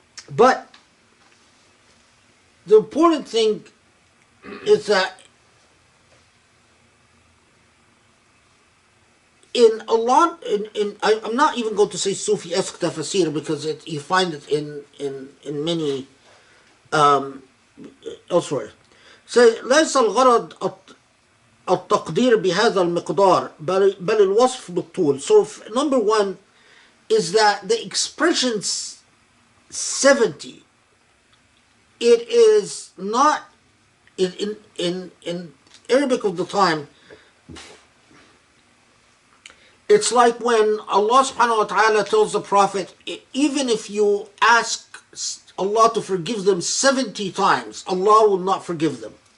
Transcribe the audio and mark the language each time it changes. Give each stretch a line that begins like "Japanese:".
English: But the important thing is that in a lot, I'm not even going to say Sufi-esque tafsir, because you find it in many elsewhere. So
Arabic: ليس الغرض التقدير بهذا المقدار بل الوصف بالطول.
English: So number one is that the expression 70, it is not in Arabic of the time. It's like when Allah subhanahu wa ta'ala tells the Prophet, even if you ask Allah to forgive them 70 times, Allah will not forgive them.